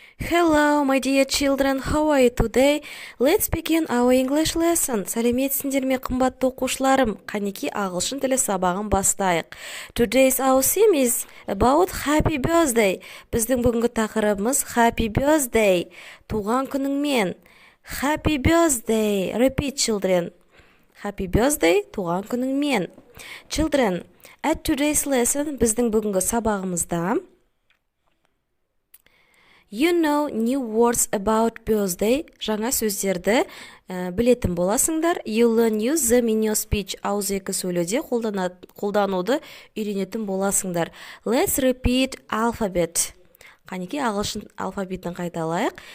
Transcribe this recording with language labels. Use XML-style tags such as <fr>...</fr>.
<en>Hello, my dear children, how are you today? Let's begin our English lesson.</en> <kk>Сәлеметсіңдер ме қымбатты оқушыларым? Қанеки ағылшын тілі сабағын бастайық.</kk> <en>Today's our theme is about happy birthday.</en> <kk>Біздің бүгінгі тақырыбымыз happy birthday. Туған күніңмен.</kk> <en>Happy birthday. Repeat, children. Happy birthday. Туған күніңмен. Children, at today's lesson,</en> <kk>біздің бүгінгі сабағымызда</kk> <en>You know new words about birthday.</en> <kk>Жаңа сөздерді білетін боласыңдар.</kk> <en>You learn use them in your speech.</en> <kk>Ауызекі сөйлеуде қолдануды үйренетін боласыңдар.</kk> <en>Let's repeat alphabet.</en> <kk>Қанеки ағылшын алфавитін қайталайық.</kk>